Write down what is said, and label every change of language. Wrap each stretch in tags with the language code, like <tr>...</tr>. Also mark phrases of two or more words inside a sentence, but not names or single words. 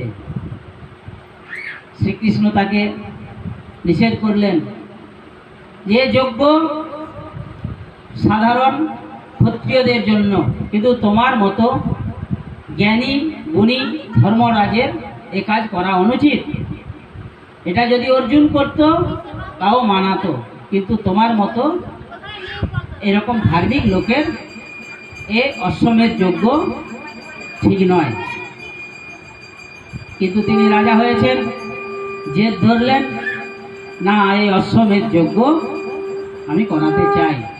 <bn>শ্রীকৃষ্ণ তাকে নিষেধ করলেন যে যজ্ঞ সাধারণ ক্ষত্রিয়দের জন্য, কিন্তু তোমার মতো জ্ঞানী গুণী ধর্মরাজের এ কাজ করা অনুচিত। এটা যদি অর্জুন করত তাও মানাতো, কিন্তু তোমার মতো এরকম ধার্মিক লোকের এ অশ্বমেধ যজ্ঞ ঠিক নয়। কিন্তু তিনি রাজা হয়েছেন, জেদ ধরলেন না এই অশ্বমেধ যজ্ঞ আমি করাতে চাই।</bn>